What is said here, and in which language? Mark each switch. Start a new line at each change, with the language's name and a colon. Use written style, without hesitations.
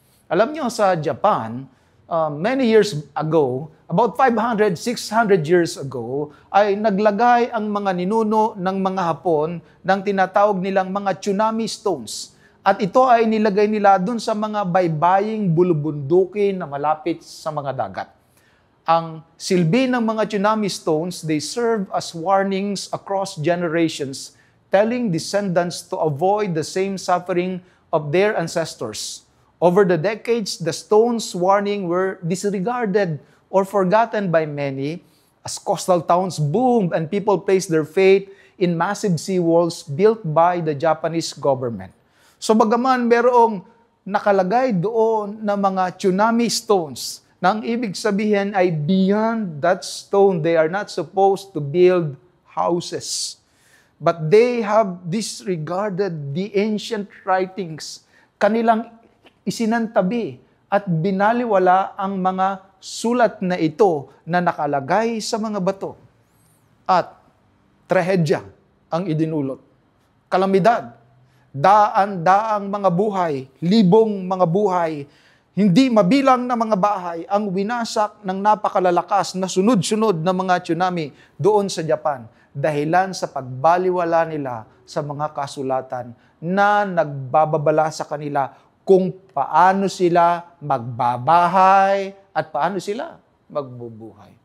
Filipino: Alam niyo, sa Japan,
English: many years ago, about 500, 600 years ago,
Filipino: ay naglagay ang mga ninuno ng mga Hapon ng tinatawag nilang mga tsunami stones. At ito ay nilagay nila dun sa mga baybaying bulubundukin na malapit sa mga dagat. Ang silbi ng mga tsunami stones,
English: they serve as warnings across generations, telling descendants to avoid the same suffering of their ancestors. Over the decades, the stones' warning were disregarded or forgotten by many as coastal towns boomed and people placed their faith in massive seawalls built by the Japanese government.
Filipino: So bagaman merong nakalagay doon na mga tsunami stones, na ang ibig sabihin ay
English: beyond that stone, they are not supposed to build houses. But they have disregarded the ancient writings.
Filipino: Kanilang isinantabi at binaliwala ang mga sulat na ito na nakalagay sa mga bato. At trahedya ang idinulot. Kalamidad, daan-daang mga buhay, libong mga buhay, hindi mabilang na mga bahay ang winasak ng napakalalakas na sunod-sunod na mga tsunami doon sa Japan dahilan sa pagbaliwala nila sa mga kasulatan na nagbababala sa kanila kung paano sila magbabahay at paano sila magbubuhay.